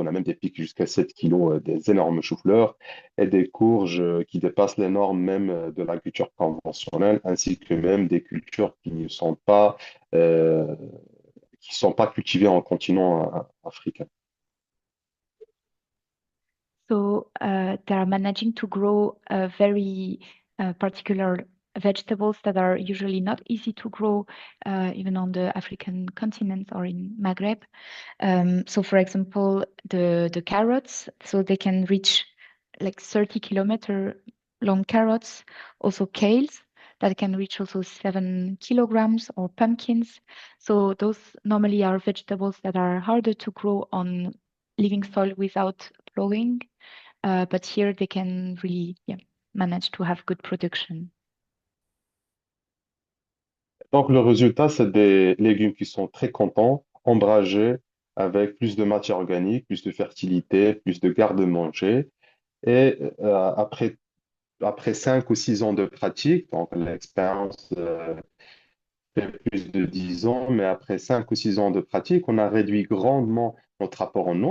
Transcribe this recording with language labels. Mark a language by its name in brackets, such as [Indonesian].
[French] On a même des pics jusqu'à 7 kilos, des énormes choux-fleurs, et des courges qui dépassent les normes même de la culture conventionnelle, ainsi que même des cultures euh, qui sont pas cultivées en continent africain. [English] So they are managing to grow very particular vegetables that are usually not easy to grow even on the African continent or in Maghreb. So for example, the carrots, so they can reach like 30-kilometer long carrots, also kales that can reach also 7 kilograms, or pumpkins. So those normally are vegetables that are harder to grow on living soil without plowing. But here they can really manage to have good production. [French] Donc, le résultat, c'est des légumes qui sont très contents, ombragés, avec plus de matière organique, plus de fertilité, plus de garde-manger. Et après 5 ou 6 ans de pratique, donc l'expérience fait plus de 10 ans, mais après 5 ou 6 ans de pratique, on a réduit grandement notre apport en eau.